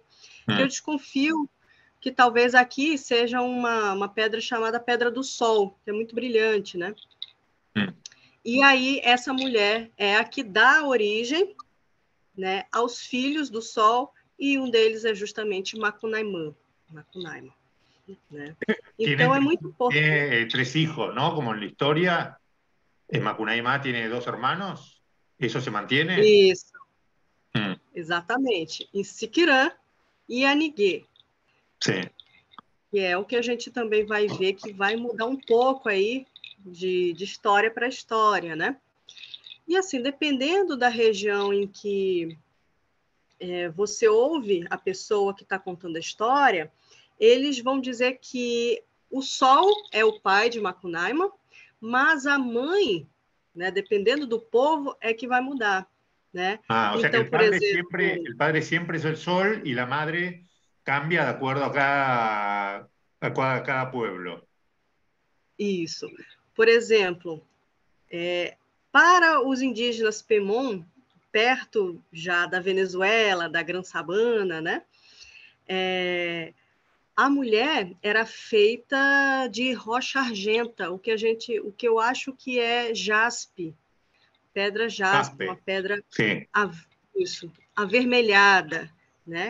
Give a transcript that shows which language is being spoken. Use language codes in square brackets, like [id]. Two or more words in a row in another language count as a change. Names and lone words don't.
[pt] Que eu desconfio que talvez aqui seja uma pedra chamada Pedra do Sol, que é muito brilhante, né? E aí, essa mulher é a que dá origem, né, aos filhos do Sol, e um deles é justamente Macunaíma. Né? Então, é muito importante. [es] Tiene 3 hijos, ¿no? Como en la historia, Macunaíma tiene 2 hermanos, ¿eso se mantiene? [pt] Isso, exatamente. Em Siquirã e Aniguê. Sim. Que é o que a gente também vai ver que vai mudar um pouco aí de história para história, né? E assim, dependendo da região em que você ouve a pessoa que está contando a história, eles vão dizer que o sol é o pai de Macunaíma, mas a mãe, né, dependendo do povo, é que vai mudar, né? [es] O sea que el padre siempre es el sol y la madre cambia de acuerdo a cada pueblo. [pt] Isso. Por exemplo, para os indígenas Pemon, perto já da Venezuela, da Gran Sabana, né? A mulher era feita de rocha argenta, o que eu acho que é jaspe, pedra jaspe, uma pedra avermelhada, né?